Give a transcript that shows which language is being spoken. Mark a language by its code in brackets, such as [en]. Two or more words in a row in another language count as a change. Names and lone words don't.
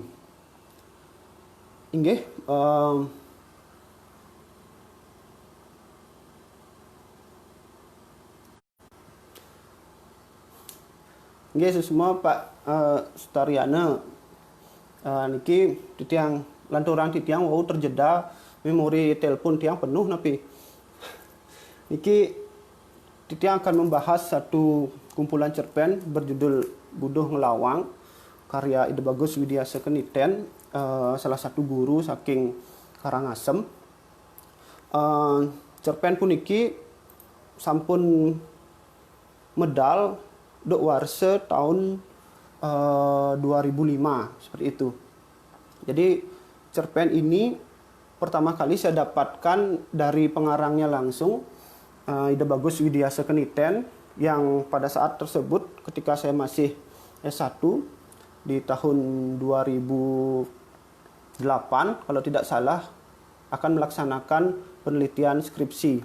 [ban] Inggih nggih semua Pak Sutariana niki titiang lanturang titiang [id] wau terjeda memori telepon tiang penuh [ban] napi niki titiang [id] akan membahas satu kumpulan cerpen berjudul Buduh Ngelawang karya Ida Bagus Widiasa Keniten, salah satu guru saking Karangasem. [ban] Cerpen puniki sampun medal dok warse tahun 2005 [id] seperti itu. Jadi cerpen ini pertama kali saya dapatkan dari pengarangnya langsung, Ida Bagus Widiasa Keniten, yang pada saat tersebut ketika saya masih S1 di tahun 2008 kalau tidak salah akan melaksanakan penelitian skripsi.